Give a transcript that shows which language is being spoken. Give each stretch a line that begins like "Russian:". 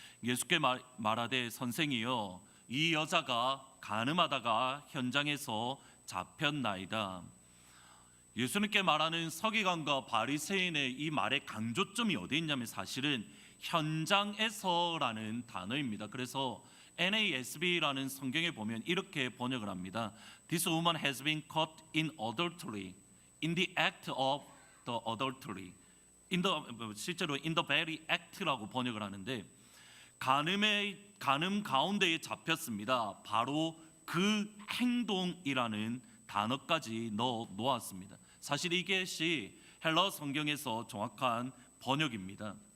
Korean: 예수께 말하되 선생이여 이 여자가 가늠하다가 현장에서 잡혔나이다. 예수님께 말하는 서기관과 바리새인의 이 말의 강조점이 어디 있냐면 사실은 현장에서라는 단어입니다. 그래서 NASB라는 성경에 보면 이렇게 번역을 합니다.
English: This woman has been caught in adultery, in the act of the adultery.
Korean: 실제로
English: in the very act
Korean: 라고 번역을 하는데 가늠 가운데에 잡혔습니다. 바로 그 행동이라는 단어까지 넣어 놓았습니다. 사실 이것이 헬러 성경에서 정확한 번역입니다.